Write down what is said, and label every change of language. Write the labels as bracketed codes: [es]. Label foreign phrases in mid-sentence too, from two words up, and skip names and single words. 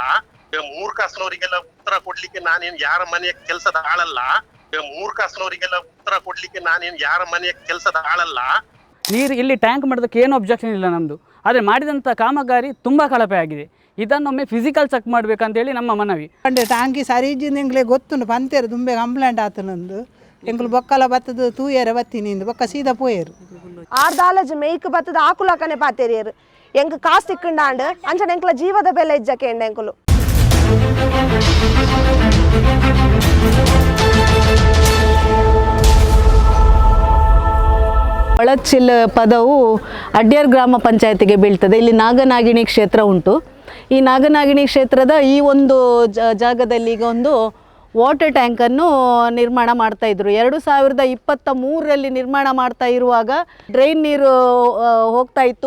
[kn] ಮೂರ್ಖಾಸ್ನವರಿಗೆಲ್ಲ ಉತ್ತರ ಕೊಡ್ಲಿಕ್ಕೆ ನಾನೇನ್ ಯಾರ ಮನೆಯ ಕೆಲಸದ ಆಳಲ್ಲ. ಮೂರ್ಖಾಸ್ನವರಿಗೆಲ್ಲ ಉತ್ತರ ಕೊಡ್ಲಿಕ್ಕೆ ನಾನೇನ್ ಯಾರ ಮನೆಯ ಕೆಲಸದ ಆಳಲ್ಲ. ನೀರು ಇಲ್ಲಿ ಟ್ಯಾಂಕ್ ಮಾಡೋದಕ್ಕೆ ಏನು ಅಬ್ಜೆಕ್ಷನ್ ಇಲ್ಲ ನಮ್ಮದು. ಆದರೆ ಮಾಡಿದಂಥ ಕಾಮಗಾರಿ ತುಂಬ ಕಳಪೆ ಆಗಿದೆ. ಇದನ್ನೊಮ್ಮೆ ಫಿಸಿಕಲ್ ಚೆಕ್ ಮಾಡಬೇಕಂತೇಳಿ ನಮ್ಮ ಮನವಿ. [tcy] ಅಂದ್ರೆ ಟ್ಯಾಂಕಿ ಸರಿಜಿಂದ ಎಂಗ್ಲೇ ಗೊತ್ತುಂಡು ಪಂತೇರು ತುಂಬೆ ಕಂಪ್ಲೇಂಟ್ ಆತನಂದು ಎಂಗ್ಲು ಬೊಕ್ಕಲ ಬತ್ತದು ತೂಯರ ಬತ್ತಿನಿಂದು ಬೊಕ್ಕ ಸೀದಾ ಪೋಯರು ಆರ್ದಾಲಜ್ ಮೇಯ್ಕ್ ಬತ್ತದ ಆಕುಲಕನೆ ಪಾತೆರಿಯರು ಎಂಕ್ ಕಾಸ್ಟ್ ಇಕ್ಕಂಡಾಂಡ್ ಅಂಚನೆ ಎಂಕ್ಲ ಜೀವದ ಬೆಲೆ ಇಜ್ಜಕ್ಕೆ ಎಂಡ ಎಂಕುಲು. [kn] ಒಳಚಿಲ್ ಪದವು ಅಡ್ಯಾರ್ ಗ್ರಾಮ ಪಂಚಾಯತಿಗೆ ಬೀಳ್ತದೆ. ಇಲ್ಲಿ ನಾಗನಾಗಿಣಿ ಕ್ಷೇತ್ರ ಉಂಟು. ಈ ನಾಗನಾಗಿಣಿ ಕ್ಷೇತ್ರದ ಈ ಒಂದು ಜಾಗದಲ್ಲಿ ಈಗ ಒಂದು ವಾಟರ್ ಟ್ಯಾಂಕನ್ನು ನಿರ್ಮಾಣ ಮಾಡ್ತಾಯಿದ್ರು. 2023ರಲ್ಲಿ ನಿರ್ಮಾಣ ಮಾಡ್ತಾ ಇರುವಾಗ ಡ್ರೈನ್ ನೀರು ಹೋಗ್ತಾ ಇತ್ತು.